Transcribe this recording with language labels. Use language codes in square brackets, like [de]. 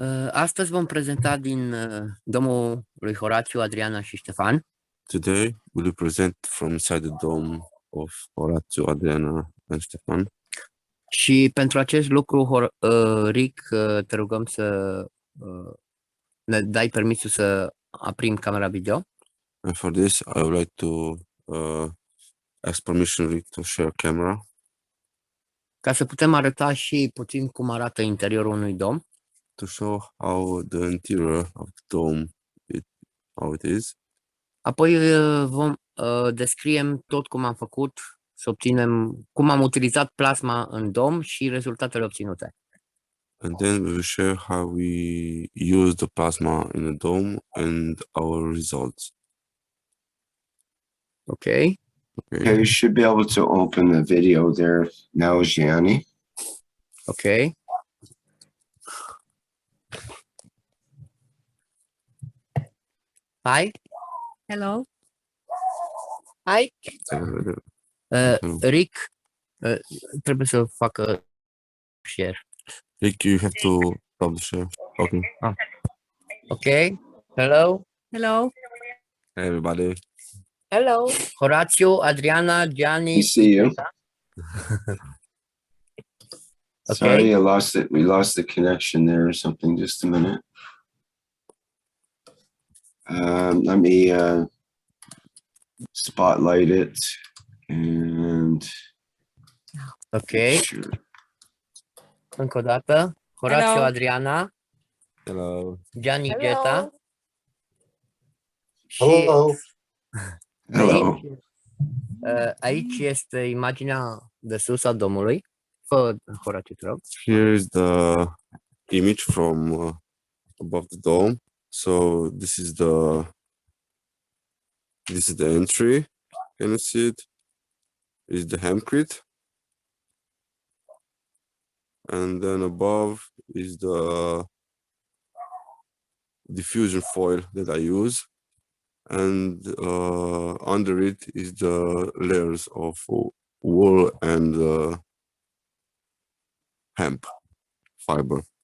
[ro] Astăzi vom prezenta din domul lui Horațiu, Adriana și Ștefan. [en] Today we'll present from inside the dome of Horatiu, Adriana and Stefan. [ro] Și pentru acest lucru, Rick, te rugăm să ne dai permisul să aprim camera video. [en] And for this I would like to ask permission Rick to share camera [ro] Ca să putem arăta și puțin cum arată interiorul unui dom. [en] to show how the interior of the dome how it is. [ro] Apoi vom descriem tot cum am făcut, să obținem cum am utilizat plasma în dom și rezultatele obținute. [en] And then we will share how we use the plasma in the dome and our results. Ok? Okay. Yeah, you should be able to open the video there now, Gianni. Ok. Hi. Hello. Hi. [ro] Rick, trebuie să facă share. [en] Rick, you have to stop the share. Okay. Ok. Hello. Hello. Hey everybody. Hello. Horațiu, Adriana, Gianni. We see you. Okay. Sorry, I lost it. We lost the connection there or something. Just a minute. Let me spotlight it and Ok. sure. [ro] Încă o dată. Horațiu, [en] Hello. [ro] Adriana, [en] Hello. [ro] Gianni, [en] Hello. [ro] Geta. Și [en] Hello. Hello. [ro] aici este imaginea de sus a domului. Fă, Horațiu, te rog. [en] Here is the image from above the dome. So this is the entry. Can you see it? Is the hempcrete, and then above is the diffusion foil that I use, and under it is the layers of wool and hemp fiber.